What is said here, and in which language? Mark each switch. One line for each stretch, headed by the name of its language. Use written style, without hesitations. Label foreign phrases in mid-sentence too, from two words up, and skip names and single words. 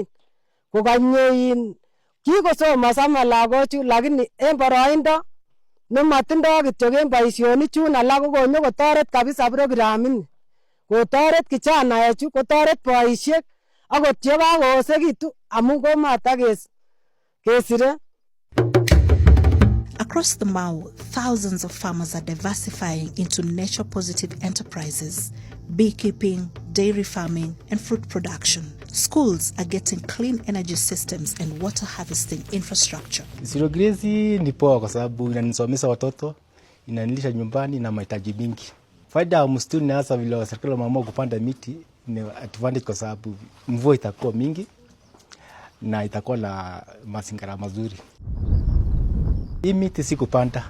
Kalenjin: Kokanye kikosomoso lagochu lakini en boroindo nemotindoo kityok en boisionichun alak kokonyokotoret kabisa programini. Kotoret kijanaechu, kotoret boisiek akot chekakoosekitu amun komatakesire.
English: Across the Mau, thousands of farmers are diversifying into nature-positive enterprises, beekeeping, dairy farming, and fruit production. Schools are getting clean energy systems and water harvesting infrastructure. Zero grazing
Swahili: ni poa kwa sababu inanisomesha watoto, inanilisha nyumbani na mahitaji mingi. Faida ya msituni ni hasa vile serikali wameamua kupanda miti ni advantage kwa sababu mvua itakuwa mingi na itakuwa na mazingira mazuri. Hii miti si kupanda.